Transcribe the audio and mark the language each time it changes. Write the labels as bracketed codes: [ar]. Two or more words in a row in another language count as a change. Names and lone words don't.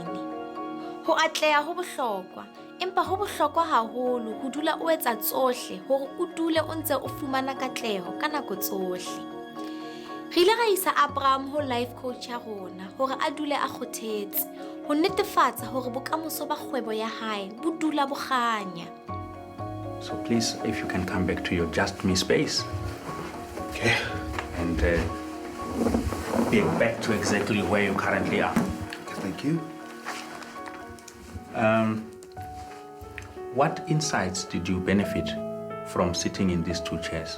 [st] Ho atleha ho bohlokwa, empa ho bohlokwa haholo ho dula o etsa tsohle hore o dule o ntse o fumana katleho ka nako tsohle. Re ile ra isa Abram ho [en] life coach [st] ya rona hore a dule a kgothetse, ho netefatsa hore bokamoso ba kgwebo ya hae bo dula bo kganya. [en] So please, if you can come back to your Just Me space. Okay. And be back to exactly where you currently are. Okay, thank you. What insights did you benefit from sitting in these two chairs?